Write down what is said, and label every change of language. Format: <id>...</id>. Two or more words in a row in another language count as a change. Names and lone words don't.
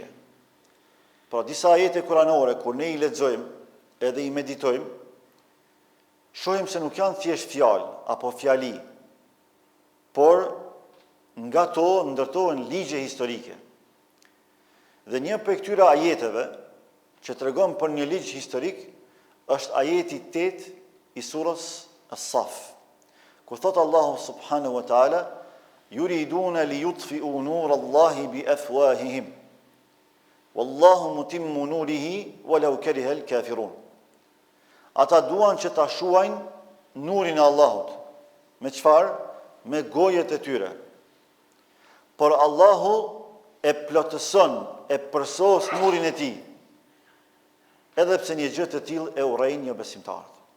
<sq>Pra disa ajete kuranore, kur ne i lexojmë edhe i meditojmë, shohim se nuk janë thjesht fjalë apo fjali, por nga to ndërtohen ligje historike. Dhe një prej këtyre ajeteve që tregon për një ligj historik është ajeti 8 i surës As-Saf, ku thot Allahu</sq> <ar>سبحانه وتعالى يريدون ليطفئوا نور الله بأفواههم والله متم نوره ولو كره الكافرون.</ar> <sq>Ata duan që ta shuajnë nurin e Allahut. Me çfarë? Me gojet e tyre. Por Allahu e plotëson, e përsos nurin e tij. Edhe pse një gjë të tillë e urrejnë një besimtar.</sq>